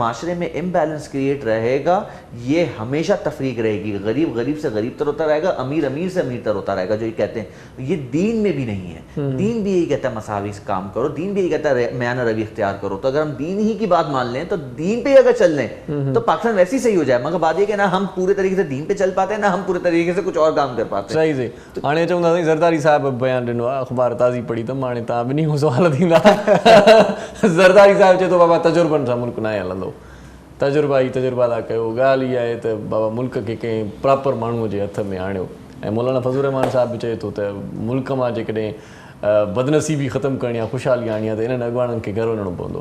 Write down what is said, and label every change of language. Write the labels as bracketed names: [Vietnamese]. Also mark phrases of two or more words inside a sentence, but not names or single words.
[Urdu] معاشرے میں [English] imbalance create [Urdu] رہے گا یہ ہمیشہ تفریق رہے گی غریب غریب سے غریب تر ہوتا رہے گا امیر امیر سے امیر تر ہوتا رہے گا جو یہ کہتے ہیں یہ دین میں بھی نہیں ہے دین بھی یہی کہتا ہے مساوی کام کرو دین بھی یہی کہتا ہے میانہ روی اختیار کرو تو اگر ہم دین ہی کی بات مان لیں تو دین پہ اگر چل لیں تو پاکستان ویسے ہی صحیح ہو جائے مگر بات یہ کہ نہ ہم پورے طریقے سے دین پہ چل پاتے ہیں نہ ہم پورے طریقے سے کچھ اور کام کر پاتے ہیں صحیح سے [Sindhi] ہاणे چوندا سی زرداری صاحب بیان ॾिनो आहे अख़बार ताज़ी पढ़ी त हाणे तव्हां ॿिन्ही खां सुवाल थींदा ज़रदारी साहिब चए थो बाबा तजुर्बनि सां मुल्क न हलंदो तजुर्बा ई तजुर्बा था कयो ॻाल्हि इहा आहे त बाबा मुल्क खे कंहिं प्रॉपर माण्हूअ जे हथ में आणियो ऐं मौलाना फज़लुर रहमान साहिब बि चए थो त मुल्क मां जेकॾहिं बदनसीबी ख़तमु करणी आहे ख़ुशहाली आणी आहे त इन्हनि अॻवाननि खे घर वञिणो पवंदो